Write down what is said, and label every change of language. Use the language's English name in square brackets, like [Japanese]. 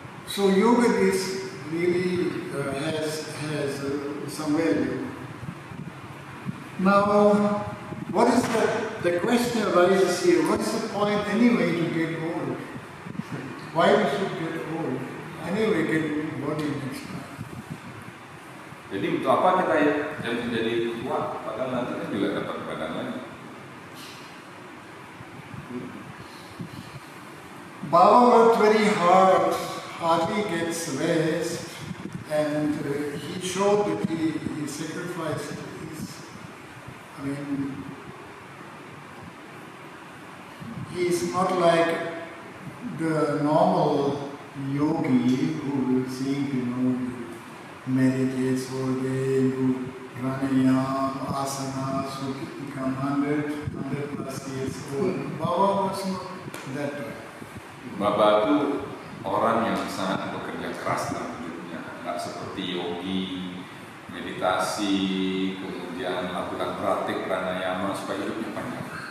[English] So yogurt is really has some value. Now, what is the question arises here? What is the point anyway to get old? Why we should get old? Anyway, get body next time. [Indonesian] Jadi untuk apa kita yang menjadi tua? Padahal nanti kan juga dapat badan lagi. [English] Baba worked very hard, hardly gets rest, and he showed that he sacrificed his, he's not like the normal yogi who seems, meditates all day, do pranayama, asanas, who become 100 plus years old. Baba was not that way. [Indonesian] Bapak itu orang yang sangat bekerja keras dalam hidupnya, nggak seperti yogi, meditasi, kemudian lakukan praktik pranayama supaya hidupnya panjang.